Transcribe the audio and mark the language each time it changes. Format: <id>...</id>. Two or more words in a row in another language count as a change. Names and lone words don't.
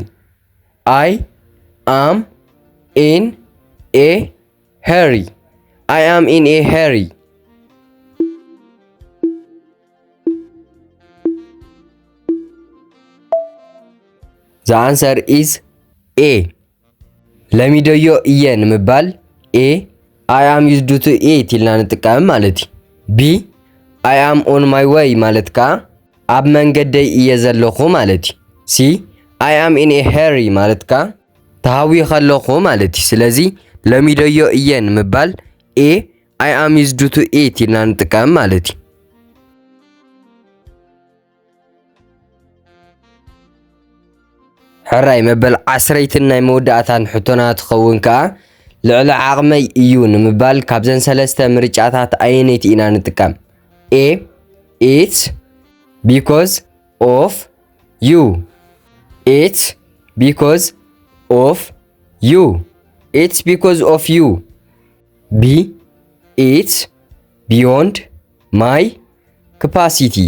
<en>I am in a hurry. I am in a hurry. The answer is A.</en> <ti>ለሚደዮ እየ ንምባል A</ti> <en>I am used to eat</en> <ti>ኢልና ንጥቀም ማለት እዩ። B</ti> <en>I am on my way</en> <ti>ማለት ከዓ ኣብ መንገደይ እየ ዘለኹ ማለት እዩ። C</ti> <en>I am in a hurry</en> <ti>ማለት ከዓ ተሃዊ ከለኹ ማለት እዩ። ስለዚ ለሚደዮ እየ ንምባል A</ti> <en>I am used to eat</en> <ti>ኢልና ንጥቀም ማለት እዩ። ሕራይ መበል 10 ናይ መወዳእታን ሕቶና ትኸውን ከዓ ልዕሊ ዓቕመይ እዩ ንምባል ካብዘን ሰለስተ ምርጫታት ኣየነይቲ ኢና ንጥቀም?</ti> <en>A it's because of you. It's because of you. It's because of you. B it's beyond my capacity.</en>